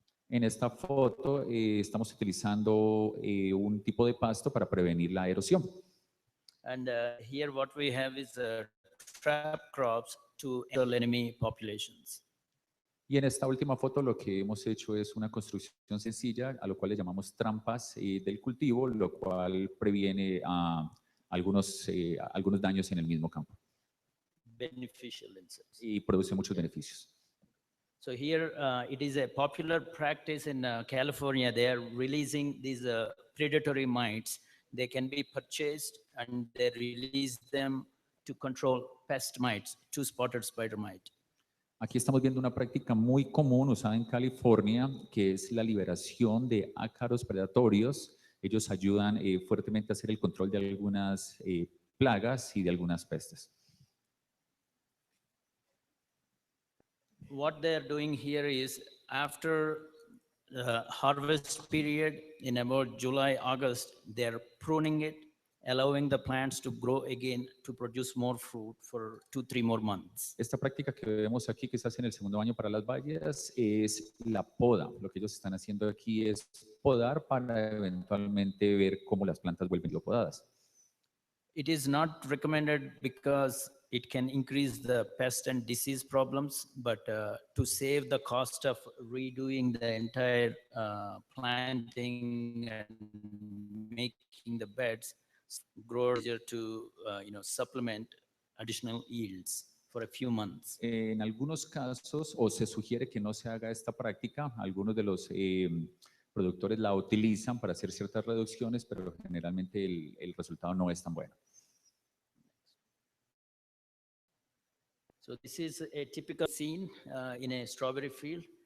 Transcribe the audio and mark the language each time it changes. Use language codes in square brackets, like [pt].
[es] En esta foto estamos utilizando un tipo de pasto para prevenir la erosión. [en] And here what we have is trap crops to enter enemy populations. [es] Y en esta última foto lo que hemos hecho es una construcción sencilla, a lo cual le llamamos trampas del cultivo, lo cual previene algunos daños en el mismo campo. [en] Beneficial insects. [es] Y produce muchos beneficios. [en] So here it is a popular practice in California. They are releasing these predatory mites. They can be purchased and they release them to control pest mites, two-spotted spider mite. [es] Aquí estamos viendo una práctica muy común usada en California, que es la liberación de ácaros predatorios. Ellos ayudan fuertemente a hacer el control de algunas plagas y de algunas pestes. [en] What they're doing here is after the harvest period in about July, August, they're pruning it, allowing the plants to grow again to produce more fruit for 2-3 more months. [es] Esta práctica que vemos aquí, que se hace en el segundo año para las bayas, es la poda. Lo que ellos están haciendo aquí es podar para eventualmente ver cómo las plantas vuelven podadas. [en] It is not recommended because it can increase the pest and disease problems, but to save the cost of redoing the entire planting and making the beds, growers are to supplement additional yields for a few months. [es] En algunos casos, o se sugiere que no se haga esta práctica, algunos de los productores la utilizan para hacer ciertas reducciones, pero generalmente el resultado no es tan bueno. [en] So this is a typical scene in a strawberry field.